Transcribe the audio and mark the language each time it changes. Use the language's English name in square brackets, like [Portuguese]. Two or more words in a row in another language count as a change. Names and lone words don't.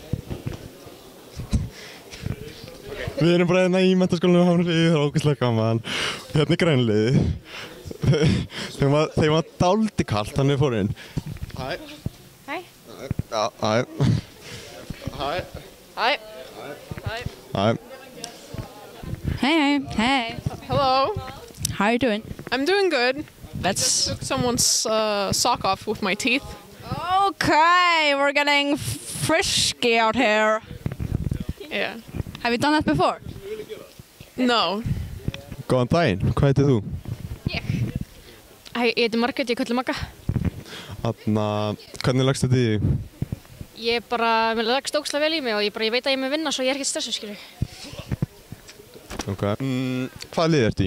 [Icelandic] Við erum bara hérna í menntaskólanum á Hamri, það er ógeðslega gaman. Hérna er grænliðið. Þeim var dálítið kalt, þannig við fórum inn. Hæ. Hæ. Já, hæ. Hæ. Hæ. Hæ. [English] Hey. Hello. How are you doing? I'm doing good. That's... Took someone's sock off with my teeth. Okay, we're getting frisky out here. Yeah. Have you done that before? No. [Icelandic] Góðan daginn, hvað heitir þú? Ég heiti Margrét, ég kalli Magga. Hvernig lagst þetta í þig? Ég bara, mér lagst ógeðslega vel í mig og ég veit að ég mun vinna svo ég er ekkert stressuð, skilju. Ok. Hvaða lið ertu í?